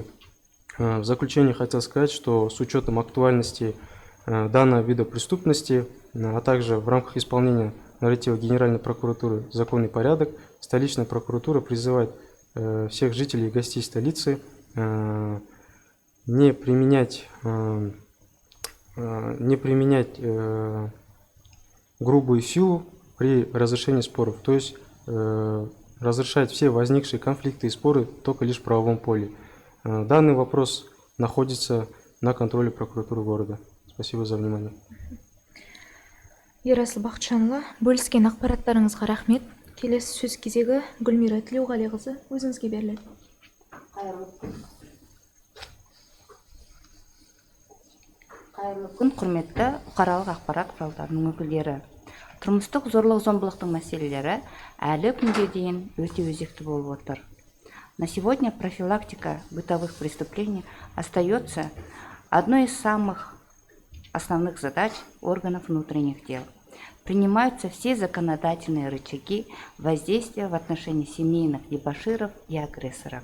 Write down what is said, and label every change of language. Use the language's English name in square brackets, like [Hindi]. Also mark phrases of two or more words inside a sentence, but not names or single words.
[Russian] В заключение хотел сказать, что с учетом актуальности данного вида преступности, а также в рамках исполнения норматива Генеральной прокуратуры «Закон и порядок», столичная прокуратура призывает всех жителей и гостей столицы не применять грубую силу при разрешении споров, то есть разрешать все возникшие конфликты и споры только лишь в правовом поле. Данный вопрос находится на контроле прокуратуры города. Спасибо за внимание. [Kazakh] Ерасыл Бақытжанұлы, бөліскен ақпараттарыңызға рахмет. Келесі сөз кезегі Гүлмира Тілеуғалиқызы, өзіңізге беріледі. Қайырлы күн, құрметті бұқаралық ақпарат құралдарының өкілдері. Тұрмыстық зорлық-зомбылықтың мәселелері әлі күнге дейін өте өзекті болып отыр. [Russian] На сегодня профилактика бытовых преступлений остается одной из самых основных задач органов внутренних дел. Принимаются все законодательные рычаги воздействия в отношении семейных дебоширов и агрессоров.